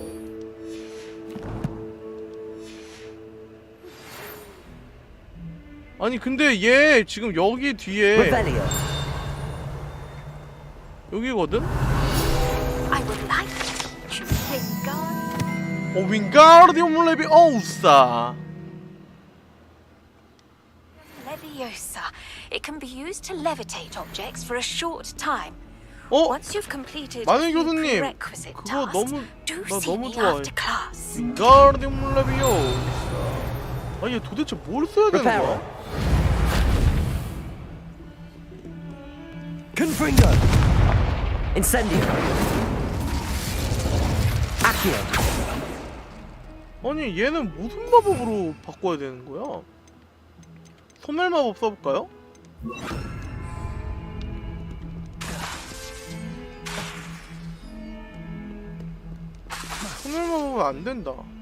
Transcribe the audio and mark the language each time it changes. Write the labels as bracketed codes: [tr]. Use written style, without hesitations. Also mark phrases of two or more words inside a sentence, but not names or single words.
[ko] 아니 근데 얘 지금 여기 뒤에 여기거든? 윙가르디움 레비오사. Leviosa. [en] It can be used to levitate objects for a short time. Once you've completed a few prerequisite tasks, do see me after class. [ko] 윙가르디움 레비오사. 얘 도대체 뭘 써야 되는 거야? Confringo. Incendio. Accio. 아니 얘는 무슨 마법으로 바꿔야 되는 거야? 소멸 마법 써볼까요? 소멸 마법은 안 된다.